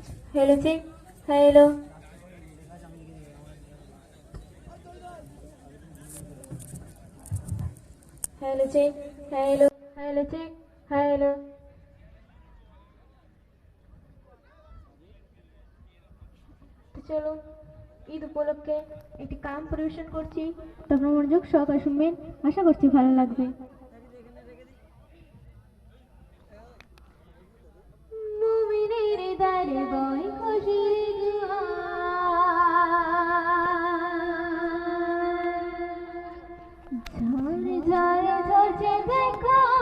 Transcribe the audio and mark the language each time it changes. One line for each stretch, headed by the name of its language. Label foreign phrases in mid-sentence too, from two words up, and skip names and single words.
English: Hello, check. Hello. Hello, check. Hello. Hello, check. Hello.
Bangla: তো চলুন ঈদ উপলক্ষে একটি গান পরিবেশন করছি, তারপর মনোযোগ সহকারে শুনবেন, আশা করছি ভালো লাগবে। মুমিনের দারে বয় খুশির জোয়ার, ঝড় ঝড় ঝরছে দেখো